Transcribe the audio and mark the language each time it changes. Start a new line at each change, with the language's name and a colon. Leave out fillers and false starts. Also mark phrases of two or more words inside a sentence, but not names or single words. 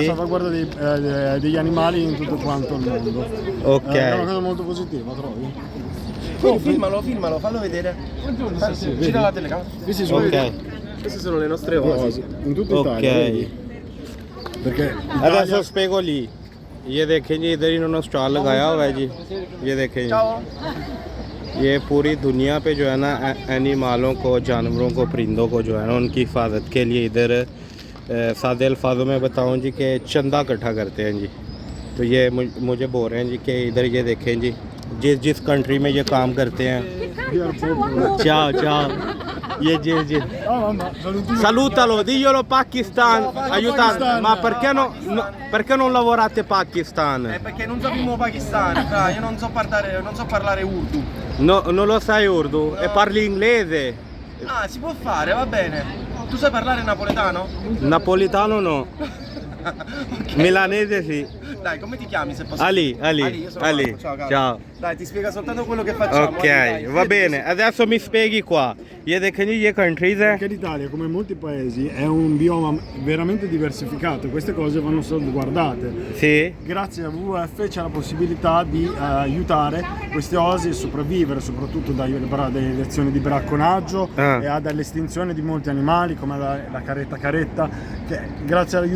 Italian: salvaguardia degli animali in tutto quanto il mondo. Ok. È una cosa molto positiva, trovi? Filmalo, fallo vedere. Sì, Gira la telecamera. Questi sono Ok. Queste sono le nostre oasi. in tutta Italia, Ok. vedi? Perché Adesso spiego lì।
Hindi: ये देखें जी, इधर इन्होंने स्टॉल लगाया हुआ है जी। ये देखें जी, ये पूरी दुनिया पे जो है ना एनिमलों को, जानवरों को, परिंदों को जो है ना उनकी हिफाजत के लिए इधर सादे अल्फाजों में बताऊं जी कि चंदा इकट्ठा करते हैं जी। तो ये मुझे बोल रहे हैं जी कि इधर ये देखें जी, जिस कंट्री में ये काम करते हैं।
Italian: ciao ciao,
Hindi: ये जी
Italian: salutalo, diglielo Pakistan, aiutate. Ma perché non lavorate Pakistan? Perché non sappiamo pakistano, io non so parlare urdu. No, non lo sai urdu e parli inglese? Ah, si può fare, va bene. Tu sai parlare napoletano? Napolitano no. Milanese sì. Dai, come ti chiami se posso? Ali, io sono Ali. Marco, ciao, caro. Ciao. Dai, ti spiega soltanto quello che facciamo. Ok, va bene. Adesso mi spieghi qua.
Hindi: ये देखें जी, ये countries है।
Italian: Perché l'Italia, come molti paesi, è un bioma veramente diversificato. Queste cose vanno salvaguardate. Sì. Grazie a WWF c'è la possibilità di aiutare queste oasi a sopravvivere, soprattutto dalle lezioni di bracconaggio e dall'estinzione di molti animali come la caretta, che grazie all'aiuto.